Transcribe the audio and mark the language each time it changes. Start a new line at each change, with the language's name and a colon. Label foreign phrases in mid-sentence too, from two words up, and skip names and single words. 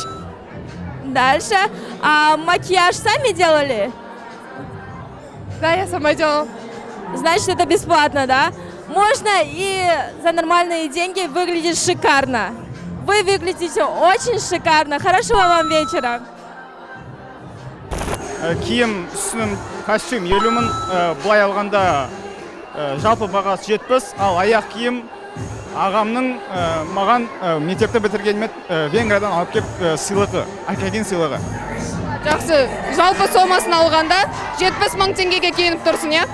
Russian: Дальше. А макияж сами делали? Да, я сама делала. Значит, это бесплатно, да? Можно и за нормальные деньги выглядеть шикарно. Вы выглядите очень шикарно. Хорошего вам вечера.
Kazakh: Киім үстінің костюм 50 000, былай алғанда жалпы бағасы 70, ал аяқ киім ағамның маған мектепті бітіргеніме Венгриядан алып кеп сыйлығы, әкелген сыйлығы. Жақсы, жалпы сомасын алғанда 70 000 теңгеге киініп тұрсың, иә?